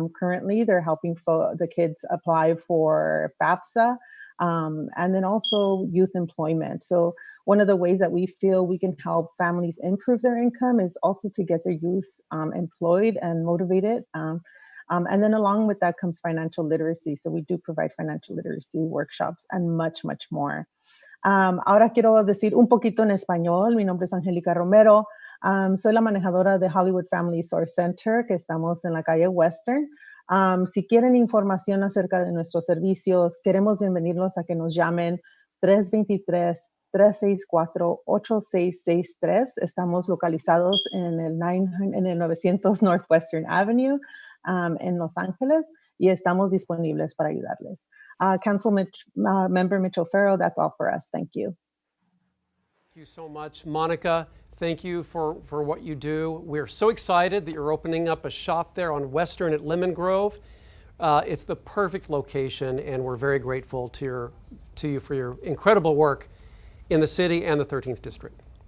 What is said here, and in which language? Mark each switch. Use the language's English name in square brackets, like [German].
[English] Currently, they're helping the kids apply for FAFSA and then also youth employment. So one of the ways that we feel we can help families improve their income is also to get their youth employed and motivated. And then along with that comes financial literacy. So we do provide financial literacy workshops and much, much more. [Spanish] Ahora quiero decir un poquito en español. Mi nombre es Angelica Romero. Soy la manejadora de Hollywood Family Source Center, que estamos en la calle Western. Si quieren información acerca de nuestros servicios, queremos bienvenirlos a que nos llamen 323-364-8663. Estamos localizados en el 900 Northwestern Avenue en Los Ángeles y estamos disponibles para ayudarles. [English] Councilmember Mitch O'Farrell, that's all for us. Thank you. Thank you so much, Monica. Thank you for what you do. We're so excited that you're opening up a shop there on Western at Lemon Grove. It's the perfect location, and we're very grateful to you for your incredible work in the city and the 13th District.